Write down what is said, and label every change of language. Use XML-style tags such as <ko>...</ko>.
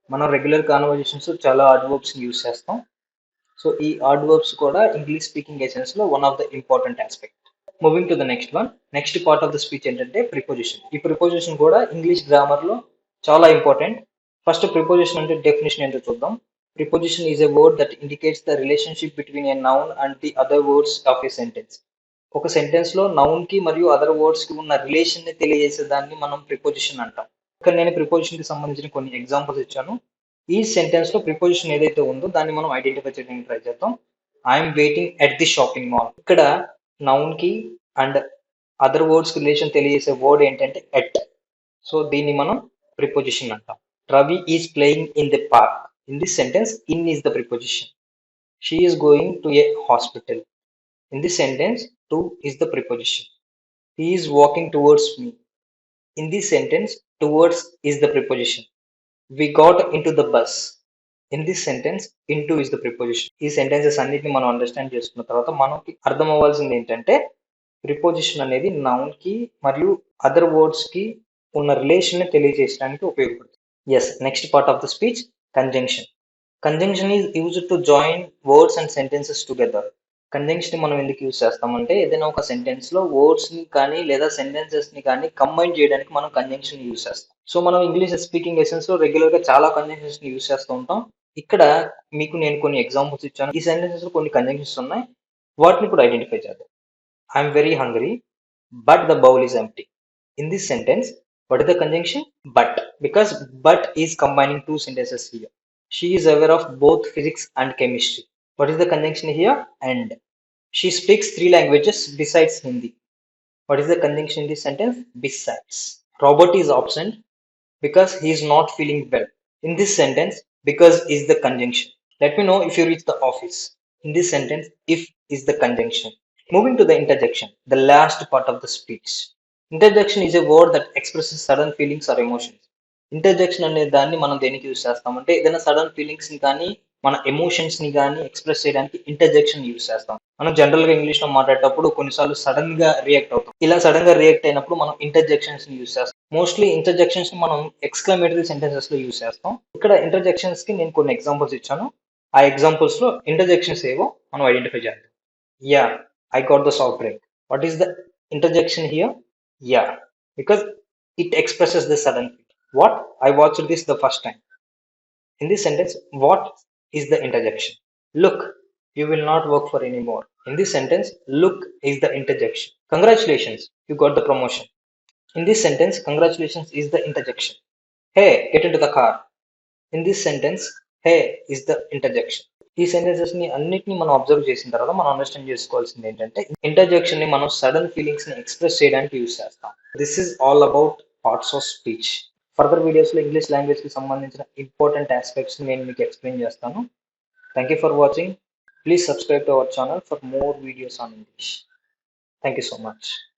<te>మనం regular conversations చాలా adverbs use చేస్తాం. సో ఈ అడ్వర్బ్స్ కూడా ఇంగ్లీష్ స్పీకింగ్ ఎసెన్స్ లో</te> <en>One of the important aspect. Moving to the next one. Next part of the speech</en> <te>ఏంటంటే preposition. ఈ preposition కూడా ఇంగ్లీష్ గ్రామర్ లో చాలా ఇంపార్టెంట్. ఫస్ట్ ప్రిపోజిషన్ అంటే డెఫినేషన్ ఏంటో చూద్దాం.</te> <en>Preposition is a word that indicates the relationship between a noun and the other words of a sentence.</en> <te>ఒక sentence లో నౌన్ కి మరియు అదర్ వర్డ్స్ కి ఉన్న రిలేషన్ ని తెలియజేసే దాన్ని మనం ప్రిపోజిషన్ అంటాం. ఇక్కడ నేను ప్రిపోజిషన్ కి సంబంధించిన కొన్ని ఎగ్జాంపుల్స్ ఇచ్చాను. ఈ సెంటెన్స్ లో ప్రిపోజిషన్ ఏదైతే ఉందో దాన్ని మనం ఐడెంటిఫై చేయడానికి ట్రై చేద్దాం.</te> <en>I'm waiting at the shopping mall.</en> <te>ఇక్కడ నౌన్ కి అండ్ అదర్ వర్డ్స్ కి రిలేషన్ తెలియజేసే వర్డ్ ఏంటంటే ఎట్. సో దీన్ని మనం ప్రిపోజిషన్ అంటాం.</te> <en>Ravi is playing in the park. In this sentence, in is the preposition. She is going to a hospital. In this sentence, to is the preposition. He is walking towards me. In this sentence, towards is the preposition. We got into the bus. In this sentence, into is the preposition.</en> <te>ఈ sentences అన్నిటిని మనం understand చేసుకున్న తర్వాత మనకి అర్థం అవ్వాల్సింది ఏంటంటే preposition అనేది నౌన్ కి మరియు అదర్ వర్డ్స్ కి ఉన్న రిలేషన్ ని తెలియజేయడానికి ఉపయోగపడుతుంది. Yes.</te> <en>Next part of the speech conjunction. Conjunction is used to join words and sentences together.</en> <te>Conjunction మనం ఎందుకు యూజ్ చేస్తామంటే ఏదైనా ఒక సెంటెన్స్ లో వర్డ్స్ ని కానీ లేదా సెంటెన్సెస్ ని కానీ కంబైన్ చేయడానికి మనం కంజంక్షన్ యూజ్ చేస్తాం. సో మనం ఇంగ్లీష్ స్పీకింగ్ ఎసెన్స్ లో రెగ్యులర్ గా చాలా కంజంక్షన్స్ ని యూజ్ చేస్తూ ఉంటాం. ఇక్కడ మీకు నేను కొన్ని ఎగ్జాంపుల్స్ ఇచ్చాను. ఈ సెంటెన్సెస్ లో కొన్ని కంజంక్షన్స్ ఉన్నాయి. వాటిని కూడా ఐడెంటిఫై చేద్దాం.</te> <en>I'm very hungry but the bowl is empty. In this sentence what is the conjunction? But. Because but is combining two sentences here. She is aware of both physics and chemistry. What is the conjunction here? And. She speaks 3 languages besides Hindi. What is the conjunction in this sentence? Besides. Robert is absent because he is not feeling well. In this sentence, because is the conjunction. Let me know if you reach the office. In this sentence, if is the conjunction. Moving to the interjection, the last part of the speech. Interjection is a word that expresses sudden feelings or emotions.</en> <te>Interjection అనే దాన్ని మనం దేనికి use చేస్తామంటే ఏదైనా sudden feelings ని కానీ మన emotions ని కానీ ఎక్స్ప్రెస్ చేయడానికి ఇంటర్జెక్షన్ యూస్ చేస్తాం. మనం జనరల్ గా ఇంగ్లీష్ లో మాట్లాడేటప్పుడు కొన్నిసార్లు సడన్ గా రియాక్ట్ అవుతాం. ఇలా సడన్ గా రియాక్ట్ అయినప్పుడు మనం ఇంటర్జెక్షన్స్ ని యూస్ చేస్తాం. మోస్ట్లీ ఇంటర్జెక్షన్స్ ని మనం ఎక్స్క్లమేటరీ సెంటెన్సెస్ లో యూస్ చేస్తాం. ఇక్కడ ఇంటర్జెక్షన్స్ కి నేను కొన్ని ఎగ్జాంపుల్స్ ఇచ్చాను. ఆ ఎగ్జాంపుల్స్ లో ఇంటర్జెక్షన్స్ ఏవో మనం ఐడెంటిఫై చేద్దాం.</te> <en>Yeah, I got the soft drink. What is the interjection here? Yeah, because it expresses the sudden feeling. What? I watched this the first time. In this sentence, what is the interjection? Look, you will not work for anymore. In this sentence, look is the interjection. Congratulations, you got the promotion. In this sentence, congratulations is the interjection. Hey, get into the car. In this sentence, hey is the interjection.</en> <te>ఈ sentences ని అన్నిటిని మనం observe చేసిన తర్వాత మనం understand చేసుకోవాల్సింది ఏంటంటే interjection ని మనం సడన్ ఫీలింగ్స్ ని ఎక్స్ప్రెస్ చేయడానికి యూస్ చేస్తాం.</te> <en>This is all about parts of speech.</en> <te>Further videos లో ఇంగ్లీష్ లాంగ్వేజ్ కి సంబంధించిన ఇంపార్టెంట్ ఆస్పెక్ట్స్ నేను మీకు ఎక్స్ప్లెయిన్ చేస్తాను.</te> <en>Thank you for watching. Please subscribe to our channel for more videos on English. Thank you so much.</en>